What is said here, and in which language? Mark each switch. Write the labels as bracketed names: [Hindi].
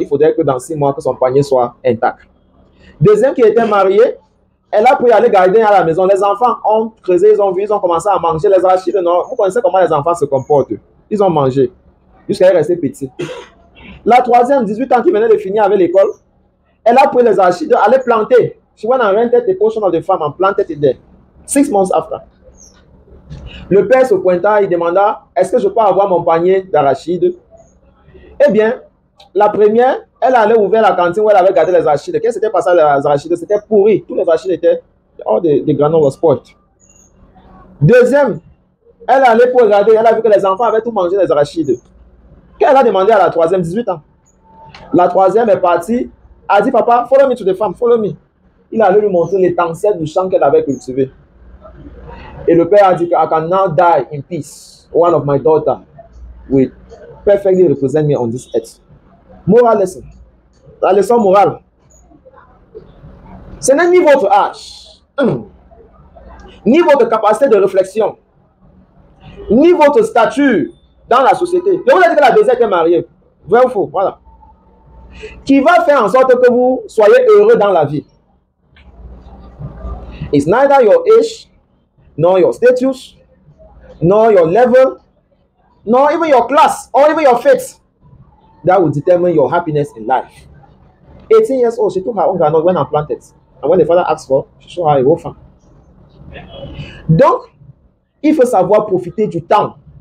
[French] Il faudrait que dans 6 mois, que son panier soit intact. Deuxième qui était mariée, elle a pris aller garder à la maison. Les enfants ont creusé, ils ont vu, ils ont commencé à manger les arachides. Non, vous connaissez comment les enfants se comportent. Ils ont mangé jusqu'à rester petits. La troisième, 18 ans, qui venait de finir avec l'école, elle a pris les arachides, elle est plantée. [English] She went and rented a portion of the farm and planted it there. 6 months after. [French] Le père se pointa, il demanda, est-ce que je peux avoir mon panier d'arachides? Eh bien, la première, elle allait ouvrir la cantine où elle avait gardé les arachides. Qu'est-ce qui s'était passé avec les arachides? C'était pourri. Tous les arachides étaient, all the granules were spoiled. Deuxième, elle allait pour regarder, elle a vu que les enfants avaient tout mangé les arachides. Qu'elle a demandé à la troisième, 18 ans. La troisième est partie, a dit, papa, follow me to the farm, follow me. Il allait lui montrer l'étincelle du champ qu'elle avait cultivé. Et le père a dit, I can now die in peace. [English] One of my daughters will perfectly represent me on this earth. Moral lesson. La leçon morale. [French] Ce n'est ni votre âge, ni votre capacité de réflexion, ni votre statut dans la société. Je vous ai dit que la deuxième est mariée. Vrai ou faux? Voilà. Qui va faire en sorte que vous soyez heureux dans la vie. [English] It's neither your age, nor your status, nor your level, nor even your class, or even your faith that will determine your happiness in life. 18 years old, she took her own granite when I planted. And when the father asked for, she showed her a whole farm. [French] Donc, il faut savoir profiter du temps.